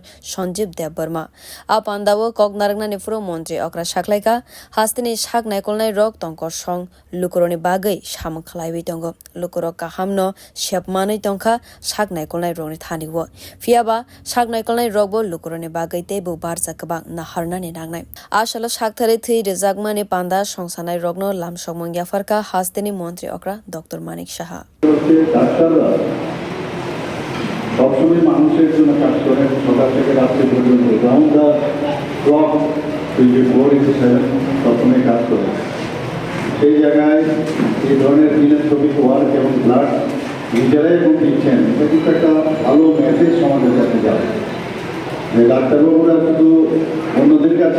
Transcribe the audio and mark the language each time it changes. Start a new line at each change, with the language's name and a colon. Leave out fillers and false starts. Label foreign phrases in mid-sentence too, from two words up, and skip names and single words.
Kok Borok: Sanjeev Debbarma a pandawo koknaragna nefro montri okra shaklaika hastini shak kolnai rok tongkor song lukuroni bagai samung khlaiwi tongo lukurok kahamno shepmanai tongkha saknai kolnai rokni thaniwo fiaba saknai kolnai rokbo lukuroni bagai tebo barja kabang naharnani nangnai asalo sakthare thi rejakmani panda songsanai rokno lamsongmung yafarka hasteni মন্ত্রী okra Dr. Manik Shaha
Bangla: সবসময় মানুষের জন্য কাজ করে সকাল থেকে রাত্রি পর্যন্ত
English: round the clock
Bangla: 24/7 সবসময় কাজ করে সেই জায়গায় এই ধরনের
English: philanthropic work
Bangla: এবং ব্লাড নিজেরাই এবং দিচ্ছেন এটা কিন্তু একটা ভালো মেসেজ সমাজের কাছে যাবে যে ডাক্তারবাবুরা শুধু অন্যদের